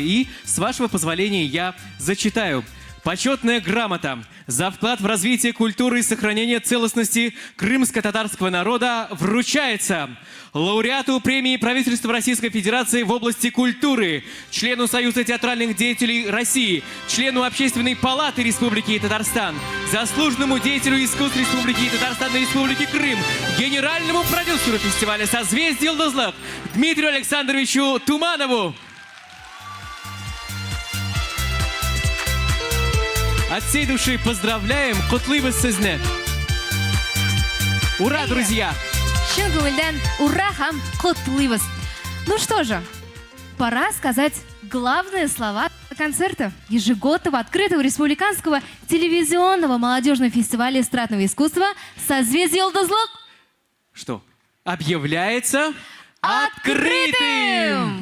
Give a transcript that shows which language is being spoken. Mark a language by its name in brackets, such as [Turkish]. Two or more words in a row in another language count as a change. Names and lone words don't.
[Russian] И, с вашего позволения, я зачитаю. Почетная грамота за вклад в развитие культуры и сохранение целостности крымско-татарского народа вручается лауреату премии правительства Российской Федерации в области культуры, члену Союза театральных деятелей России, члену Общественной палаты Республики Татарстан, заслуженному деятелю искусств Республики Татарстан и Республики Крым, генеральному продюсеру фестиваля «Созвездие Йылдызлык» Дмитрию Александровичу Туманову. От всей души поздравляем, [Tatar] котлыйбыз сезне. [Russian] Ура, друзья! [Tatar] Чын күңелдән ура һәм котлыйбыз. [Russian] Ну что же, пора сказать главные слова концерта ежегодного открытого республиканского телевизионного молодежного фестиваля эстрадного искусства «Созвездие Йылдызлык». Что? Объявляется открытым!